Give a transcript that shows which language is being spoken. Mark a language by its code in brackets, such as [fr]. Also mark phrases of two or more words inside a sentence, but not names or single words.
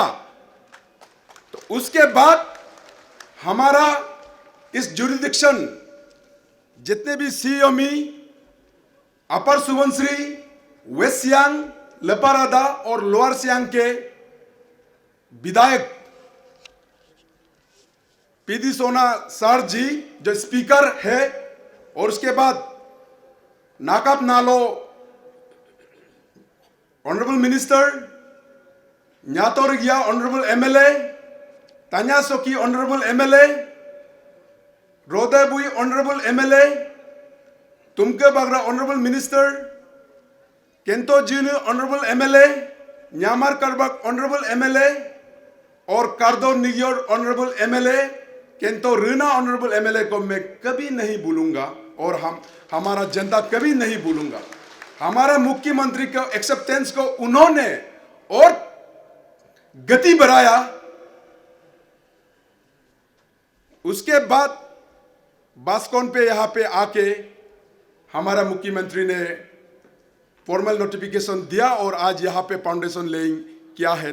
[hi] तो उसके बाद हमारा इस जुरिडिक्शन जितने भी सीओमी, अपर सुबनसिरी, वेस्ट सियांग, लेपारादा और लोअर सियांग के विधायक पीडी सोना सर जी जो स्पीकर है, और उसके बाद नाकाप नालो [en] Honorable Minister, [hi] न्यातोर गया [en] Honorable MLA, [hi] तान्या सोकी [en] Honorable MLA, [hi] रोदेबुई [en] Honorable MLA, [hi] तुमके बगरा [en] Honorable Minister, [hi] केंतो जीनु [en] Honorable MLA, [hi] न्यामार करबक [en] Honorable MLA [hi] और कार्दो निगियोर [en] Honorable MLA, [hi] केंतो रीना [en] Honorable MLA [hi] को मैं कभी नहीं भूलूंगा और हमारा जनता कभी नहीं भूलूंगा। हमारा मुख्यमंत्री को एक्सेप्टेंस को उन्होंने और गति बढ़ाया। उसके बाद बास्कोन पे यहाँ पे आके हमारा मुख्यमंत्री ने [en] formal notification [hi] दिया और आज यहाँ पे [en] foundation laying [hi] किया है।